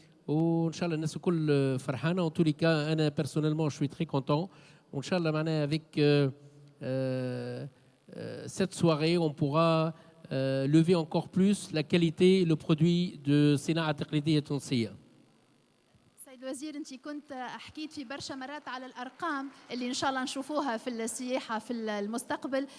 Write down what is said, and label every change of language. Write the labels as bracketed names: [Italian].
[Arabic] وإن شاء الله الناس الكل فرحانة. [French] En tous les cas, [Arabic] أنا [French] personnellement je suis très content. [Arabic] وإن شاء الله معناها [French] avec cette soirée, on pourra lever encore plus la qualité et le produit de [Arabic] صناعة التقليدية التونسية. سيد الوزير، انت كنت حكيت في برشا مرات على الارقام اللي ان شاء الله نشوفوها في السياحه في المستقبل.